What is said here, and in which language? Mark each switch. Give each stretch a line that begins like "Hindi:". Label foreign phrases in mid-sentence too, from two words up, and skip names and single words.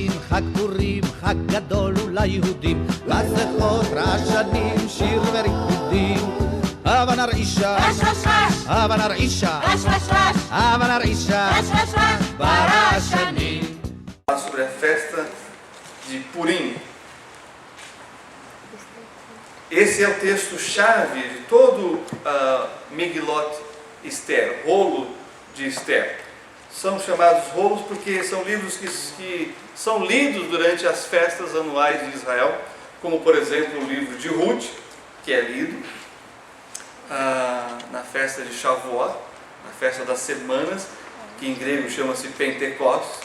Hebrew: חג פורים, חג גדול ליהודים, לזכות רעשנים, שיר וריקודים. הבה נרעישה, רש רש רש, הבה נרעישה, רש רש רש, הבה נרעישה, רש רש רש, ברעשנים.
Portuguese: Sobre a festa de Purim. Esse é o texto-chave de todo Megilot Esther, rolo de Esther. São chamados rolos porque são livros que são lidos durante as festas anuais de Israel, como por exemplo o livro de Ruth, que é lido na festa de Shavuot, na festa das semanas, que em grego chama-se Pentecostes.